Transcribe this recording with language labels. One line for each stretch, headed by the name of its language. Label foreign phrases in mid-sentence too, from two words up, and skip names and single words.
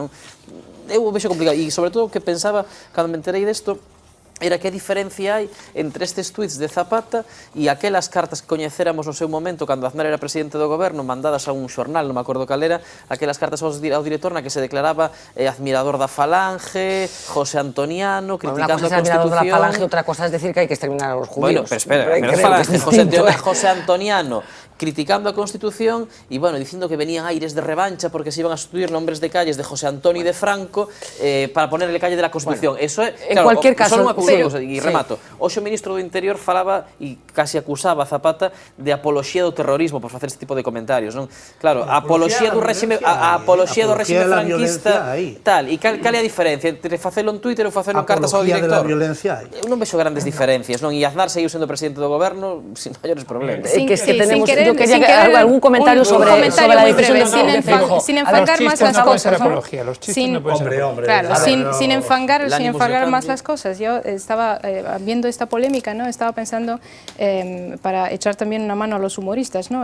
Galician: Eu vexo complicado, e sobre todo o que pensaba cando me enterei desto era que diferencia hai entre estes tuits de Zapata e aquelas cartas que coñecéramos no seu momento cando Aznar era presidente do goberno, mandadas a un xornal, non me acordo cal era, aquelas cartas ao director na que se declaraba admirador da Falange, José Antoniano, criticando a Constitución.
Spanish: Una cosa es admirador da Falange,
Galician: outra cosa
Spanish: es decir que
Galician: hai que
Spanish: exterminar a los judíos. Bueno, pero espera, José Antoniano
Galician: criticando a Constitución e, bueno, dicindo que venían aires de revancha
Spanish: porque se iban a sustituir nombres de calles de José Antonio y de Franco para ponerle calle de la Constitución.
Galician: Eso é,
Spanish: en cualquier caso,
Galician: E remato. Hoxe o ministro do Interior falaba e casi acusaba a Zapata de apoloxía do terrorismo por facer este tipo de comentarios, non? Claro, a apoloxía do réxime franquista tal, e cal é a diferencia entre facelo en Twitter ou facelo en cartas ao director? Eu non vexo grandes diferencias, non? E Aznar seguiu sendo presidente do goberno sin maiores problemas.
Spanish: Que es que tenemos, yo quería algún comentario sobre la decisión de Feijóo. Sin enfangar más las cosas, los chistes no pueden ser apología. Claro, sin enfangar más las cosas. Yo estaba viendo esta polémica, ¿no? Estaba pensando para echar también una mano a los humoristas, ¿no?